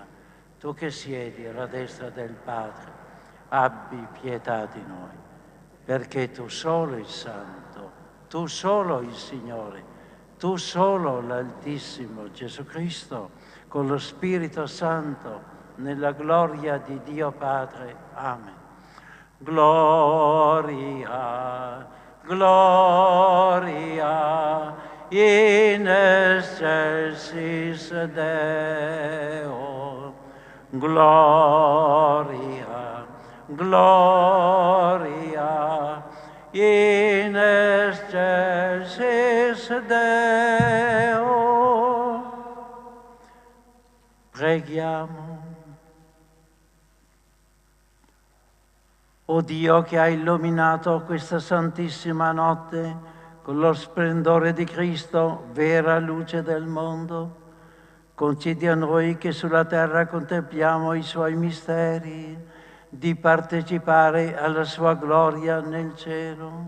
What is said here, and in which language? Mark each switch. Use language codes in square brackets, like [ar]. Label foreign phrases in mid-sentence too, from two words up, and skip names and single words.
[it] Tu che siedi alla destra del Padre, abbi pietà di noi, perché tu solo il Santo, tu solo il Signore, tu solo l'Altissimo Gesù Cristo, con lo Spirito Santo, nella gloria di Dio Padre. Amen. [la] Gloria, gloria, in excelsis Deo. Gloria, gloria, in excelsis Deo. [it] Preghiamo. O Dio che hai illuminato questa santissima notte con lo splendore di Cristo, vera luce del mondo, concedi a noi che sulla terra contempliamo i suoi misteri, di partecipare alla sua gloria nel cielo.